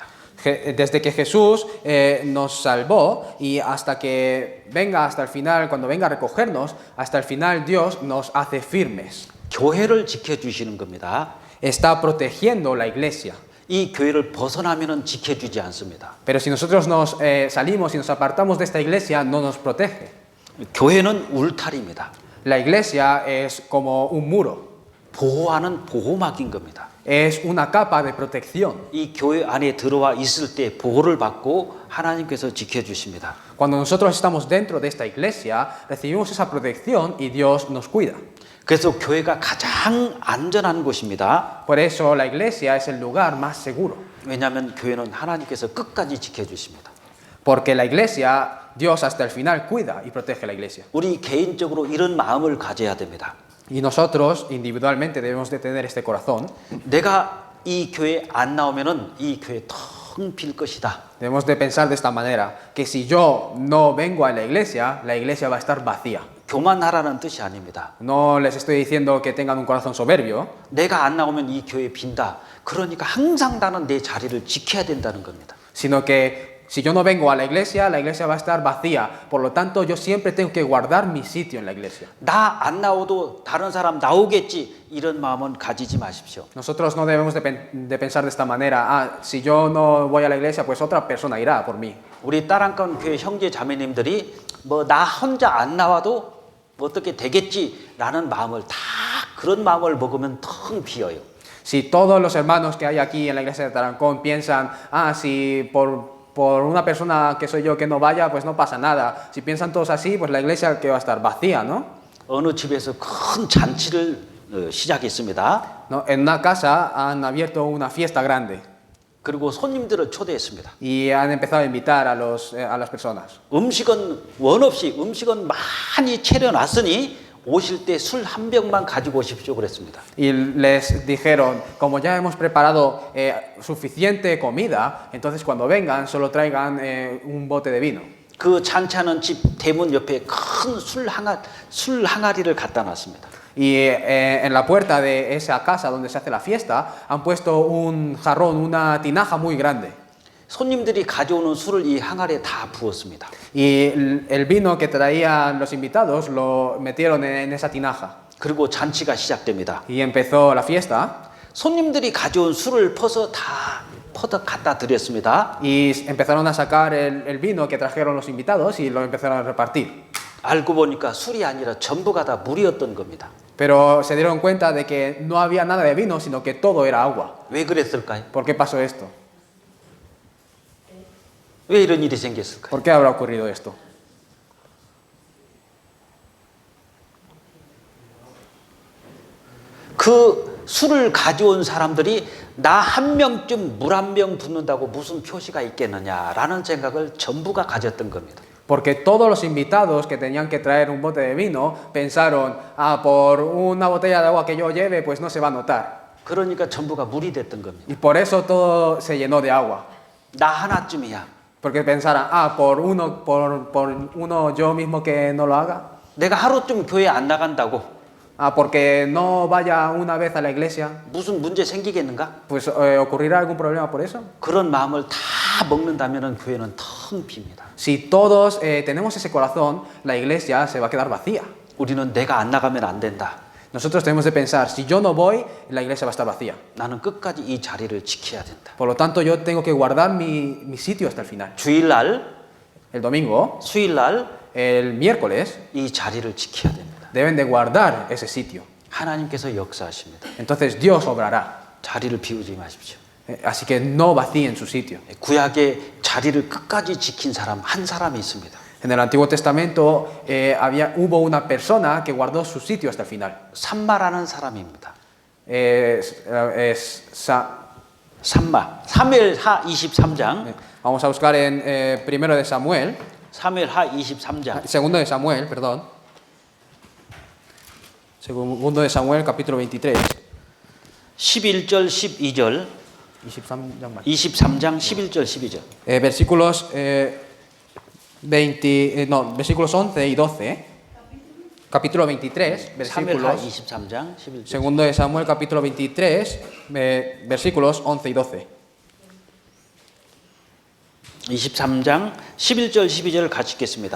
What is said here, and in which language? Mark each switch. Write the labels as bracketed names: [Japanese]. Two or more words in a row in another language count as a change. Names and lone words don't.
[Spanish] Desde que Jesús nos salvó y hasta que venga hasta el final, cuando venga a recogernos, hasta el final Dios nos hace firmes. [Korean] 교회를 지켜주시는 겁니다. [Spanish] Está protegiendo la iglesia. [Korean] 이 교회를 벗어나면은 지켜주지 않습니다. [Spanish] Pero si nosotros nos salimos y nos apartamos de esta iglesia, no nos protege. [Korean] 교회는 울타리입니다. [Spanish] La iglesia es como un muro. [Korean] 보호하는 보호막인 겁니다. [Spanish] Es una capa de protección. [Korean] 이 교회 안에 들어와 있을 때 보호를 받고 하나님께서 지켜주십니다. [Spanish] Cuando nosotros estamos dentro de esta iglesia, recibimos esa protección y Dios nos cuida. [Korean] 그래서 교회가 가장 안전한 곳입니다. [Spanish] Por eso la iglesia es el lugar más seguro. [Korean] 왜냐하면 교회는 하나님께서 끝까지 지켜주십니다. [Spanish] Porque la iglesia, Dios hasta el final cuida y protege la iglesia. [Korean] 우리 개인적으로 이런 마음을 가져야 됩니다. [Spanish] Y nosotros individualmente debemos de tener este corazón. [Korean] 내가 이 교회 안 나오면은 이 교회 텅 빌 것이다. [Spanish] Debemos de pensar de esta manera, que si yo no vengo a la iglesia va a estar vacía. [Korean] 교만하라는 뜻이 아닙니다. [Spanish] No les estoy diciendo que tengan un corazón soberbio, [Korean] 내가 안 나오면 이 교회 빈다. 그러니까 항상 나는 내 자리를 지켜야 된다는 겁니다. [Spanish] sino que si yo no vengo a la iglesia va a estar vacía. Por lo tanto, yo siempre tengo que guardar mi sitio en la iglesia. [Korean] 나 안 나오도 다른 사람 나오겠지. 이런 마음은 가지지 마십시오. [Spanish] Nosotros no debemos de pensar de esta manera, si yo no voy a la iglesia, pues otra persona irá por mí. [Korean] 우리 따랑간 교회 형제 자매님들이 뭐 나 혼자 안 나와도 어떻게 되겠지라는 마음을 다 그런 마음을 먹으면 텅 비어요. [Spanish] Si todos los hermanos que hay aquí en la iglesia de Tarancón piensan, si por una persona que soy yo que no vaya, pues no pasa nada. Si piensan todos así, pues la iglesia que va a estar vacía, ¿no? [Korean] 어느 집에서 큰 잔치를 시작했습니다. [Spanish] ¿No? En una casa han abierto una fiesta grande [Korean] 그리고 손님들을 초대했습니다. [Spanish] y han empezado a invitar a las personas. [Korean] 음식은 원 없이 음식은 많이 차려놨으니 오실 때 술 한 병만 가지고 오십시오 그랬습니다. [Spanish] Y les dijeron, como ya hemos preparado suficiente comida, entonces cuando vengan solo traigan un bote de vino. [Korean] 그 잔치하는 집 대문 옆에 큰 술 항아리를 갖다 놨습니다. [Spanish] Y en la puerta de esa casa donde se hace la fiesta han puesto un jarrón, una tinaja muy grande. [Korean] 손님들이 가져오는 술을 이 항아리에 다 부었습니다. [Spanish] Y el vino que traían los invitados lo metieron en esa tinaja. [Korean] 그리고 잔치가 시작됩니다. [Spanish] Y empezó la fiesta. [Korean] 손님들이 가져온 술을 퍼서 다 갖다 드렸습니다. [Spanish] Y empezaron a sacar el vino que trajeron los invitados y lo empezaron a repartir. [Korean] 알고 보니까 술이 아니라 전부가 다 물이었던 겁니다. [Spanish] Pero se dieron cuenta de que no había nada de vino, sino que todo era agua. [Korean] 왜 그랬을까요? [Spanish] ¿Por qué pasó esto? [Korean] 왜 이런 일이 생겼을까요? [Spanish] ¿Por qué habrá ocurrido esto? [Korean] 그 술을 가져온 사람들이 나 한 명쯤 물 한 병 붓는다고 무슨 표시가 있겠느냐라는 생각을 전부가 가졌던 겁니다. [Spanish] Porque todos los invitados que tenían que traer un bote de vino pensaron, por una botella de agua que yo lleve, pues no se va a notar. [Korean] 그러니까 전부가 물이 됐던 겁니다. [Spanish] Y por eso todo se llenó de agua. [Korean] 나 하나쯤이야. [Spanish] Porque pensarán, ah, por uno yo mismo que no lo haga. [Korean] 내가 하루쯤 교회 안 나간다고 [Spanish] Ah, porque no vaya una vez a la iglesia, [Korean] 무슨 문제 생기겠는가? [Spanish] pues ocurrirá algún problema por eso. [Korean] 그런 마음을 다 먹는다면 교회는 텅 빕니다. [Spanish] Si todos tenemos ese corazón, la iglesia se va a quedar vacía. [Korean] 우리는 내가 안 나가면 안 된다. [Spanish] Nosotros tenemos de pensar, si yo no voy, la iglesia va a estar vacía. [Korean] 나는 끝까지 이 자리를 지켜야 된다. [Spanish] Por lo tanto, yo tengo que guardar mi sitio hasta el final. [Korean] 주일날, [Spanish] El domingo, [Korean] 수일날 [Spanish] el miércoles, [Korean] 이 자리를 지켜야 됩니다. [Spanish] deben de guardar ese sitio. [Korean] 하나님께서 역사하십니다. [Spanish] Entonces Dios obrará. [Korean] 자리를 비우지 마십시오. [Spanish] Así que no vacíen su sitio. [Korean] 구약의 자리를 끝까지 지킨 사람 한 사람이 있습니다. [Spanish] En el Antiguo Testamento hubo una persona que guardó su sitio hasta el final. [Korean] 삼마라는 사람입니다. 삼마. 사무엘하 23장. [Spanish] Vamos a buscar en primero de Samuel, [Korean] 사무엘하 23장. [Spanish] segundo de Samuel, perdón. Segundo de Samuel, capítulo 23. [Korean] 11절 12절. 23장 11절 12절. [Spanish] Versículos versículos 11 y 12. Capítulo 23, 사무엘하 versículos. [Korean] 23장 11절. [Spanish] Segundo de Samuel, capítulo 23, versículos 11 y 12. [Korean] 23장 11절 12절을 같이 읽겠습니다.